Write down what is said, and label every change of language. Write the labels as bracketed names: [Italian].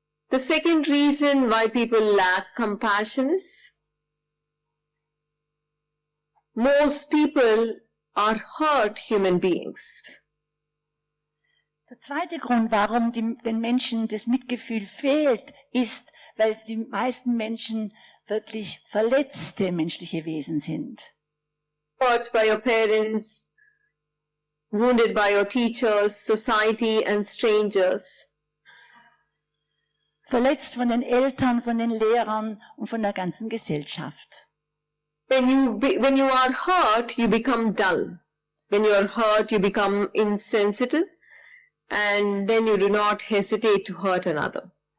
[English] The second reason why people lack compassion is most people are hurt human beings. [German] Der zweite Grund, warum den Menschen das Mitgefühl fehlt, ist, weil die meisten Menschen wirklich verletzte menschliche Wesen sind. [English] Hurt by your parents, wounded by your teachers, society and strangers. [German] Verletzt von den Eltern, von den Lehrern und von der ganzen Gesellschaft. [English] When you are hurt, you become dull. When you are hurt, you become insensitive. And then you do not hesitate to hurt another.